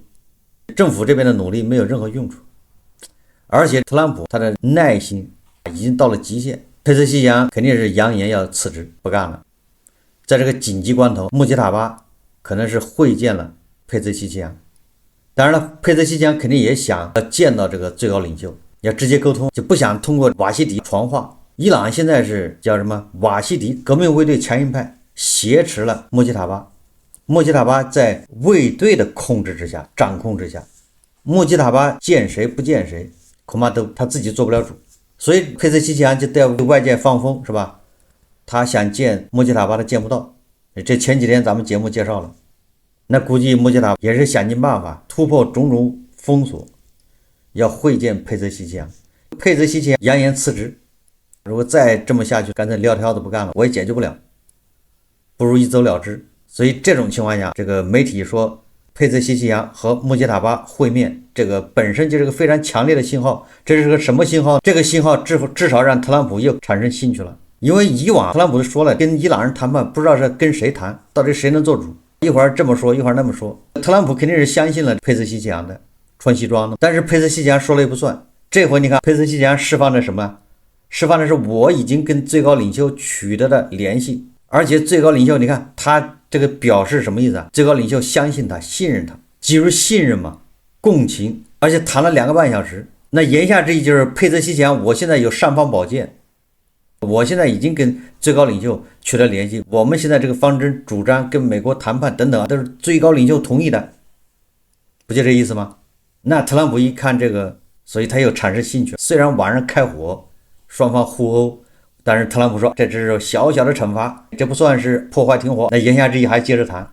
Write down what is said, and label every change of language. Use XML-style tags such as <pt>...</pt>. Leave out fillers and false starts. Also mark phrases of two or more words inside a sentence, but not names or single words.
<zh>政府這邊的努力沒有任何用處，而且特朗普他的耐心已經到了極限，佩澤西强肯定是扬言要辭職不幹了。在這個緊急關頭，穆杰塔巴可能是會見了佩澤西強，當然了，佩澤西強肯定也想要見到這個最高領袖，要直接溝通，就不想通過瓦西迪傳話。伊朗現在是叫什麼？瓦西迪革命衛隊強硬派挟持了穆杰塔巴，穆杰塔巴在衛队的控制之下、掌控之下，穆杰塔巴見誰不見誰，恐怕都他自己做不了主。所以佩斯希奇扬就在外界放风，是吧？他想见穆吉塔巴都见不到，这前几天咱们節目介紹了。那估計穆吉塔巴也是想盡辦法突破種種封鎖，要會見佩斯希奇揚。佩斯希奇揚揚言辭職，如果再這麼下去，乾脆撂挑子不幹了，我也解決不了，不如一走了之。所以這種情況下，這個媒體說佩斯希奇揚和穆吉塔巴會面，這個本身就是個非常強烈的信號。這是個什麼信號？這個信號至少讓特朗普又產生興趣了。因為以往特朗普都說了，跟伊朗人談判不知道是跟誰談，到底誰能做主，一會兒這麼說，一會兒那麼說。特朗普肯定是相信了佩斯希奇揚的，穿西裝的，但是佩斯希奇揚說了也不算。這回你看佩斯希奇揚釋放的什麼？釋放的是我已經跟最高領袖取得了聯繫，而且最高領袖你看他這個表示什麼意思啊？最高領袖相信他，信任他，基於信任嘛，共情，而且談了2個半小時。那言下之意就是佩斯希奇揚，我現在有尚方寶劍，我現在已經跟最高領袖取得聯繫，我們現在這個方針主張跟美國談判等等都是最高領袖同意的，不就這意思嗎？那特朗普一看這個，所以他又產生興趣。雖然晚上開火，雙方互毆，但是特朗普說這只是小小的懲罰，這不算是破壞停火。那言下之意還接着談。</zh>